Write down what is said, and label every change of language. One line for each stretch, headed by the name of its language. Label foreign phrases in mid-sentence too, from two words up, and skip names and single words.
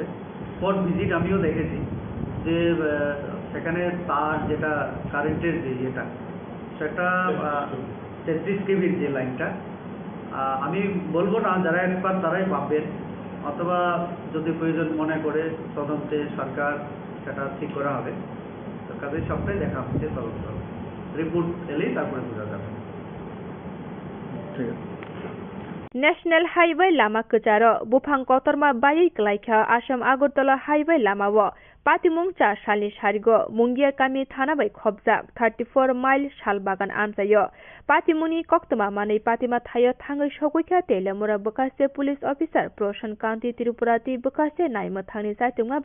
English: spot visit
Bangla: আমিও দেখেছি যে সেখানে তার যেটা কারেন্টের যে ইয়েটা সেটা 33 কেভির যে লাইনটা, আমি বলবো না, যারা এক্সপার্ট তারাই ভাববেন, অথবা যদি প্রয়োজন মনে করে তদন্তে সরকার সেটা ঠিক করা হবে। তো কাজে সবটাই দেখা হচ্ছে, তদন্ত রিপোর্ট এলেই তারপরে বোঝা যাবে। ঠিক আছে।
English: national highway
Kok Borok: लामा कचार बुफां कतरमा बायै क्लाइखा आसाम आगरतला हाइवे लामा व पातिमुं चा सालनि सारिगो मुंगिया कामी थाना बै खबजाक 34 माइल सालबागान आमजायो पातिमुनि कक्तमा मानै पातिमा थायो थाङै सगैखा तेलेमुरा बकासे
English: police officer
Kok Borok: प्रशान कान्ति त्रिपुराति बकासे नायमो थांनि साइतुंमा